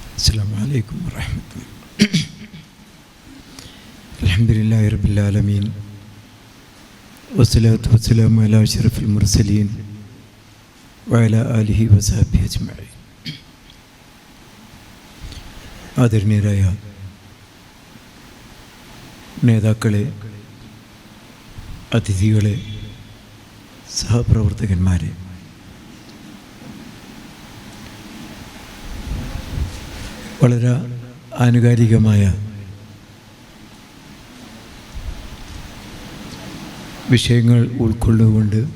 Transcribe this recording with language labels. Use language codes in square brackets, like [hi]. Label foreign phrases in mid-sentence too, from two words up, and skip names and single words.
[ar] السلام عليكم ورحمة الله. الحمد لله رب العالمين والصلاة والسلام على أشرف المرسلين وعلى آله وصحبه أجمعين. [ml] ആദരണീയരായ നേതാക്കളെ, അതിഥികളെ, സഹപ്രവർത്തകന്മാരെ, വളരെ ആനുകാലികമായ വിഷയങ്ങൾ ഉൾക്കൊള്ളുകൊണ്ട്